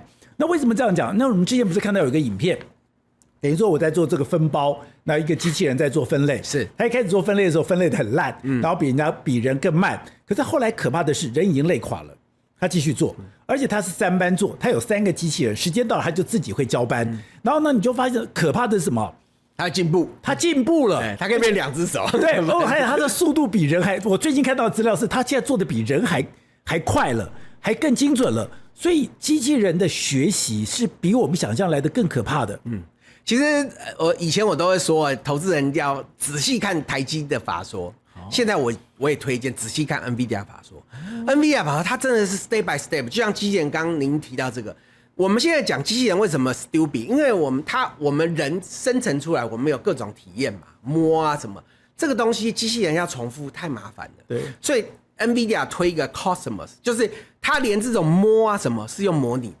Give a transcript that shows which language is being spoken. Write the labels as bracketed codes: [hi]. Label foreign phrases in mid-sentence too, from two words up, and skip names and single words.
[zh] 那為什麼這樣講？那我們之前不是看到有一個影片，等於說我在做這個分包，那一個機器人在做分類，是他一開始做分類的時候分類得很爛，然後比人更慢。可是後來可怕的是人已經累垮了，他繼續做，而且他是3班做，他有3個機器人，時間到了他就自己會交班。然後呢，你就發現可怕的是什麼？他進步了，他可以變2隻手。對，還有他的速度比人還，我最近看到的資料是他現在做的比人還快了，還更精準了。所以机器人的學習是比我們想象來的更可怕的。其實我以前我都會說，投資人要仔細看台積的法說。現在我也推薦仔細看 NVIDIA 法說。NVIDIA 法說它真的是 [en] step by step， [zh] 就像機器人剛剛您提到這個，我們現在講機器人為什麼 stupid， 因為我們人生成出來，我們有各種體驗嘛，摸啊什麼，這個東西機器人要重複太麻煩了。對，所以 NVIDIA 推一個 Cosmos， 就是它連這種摸啊什麼是用模擬的。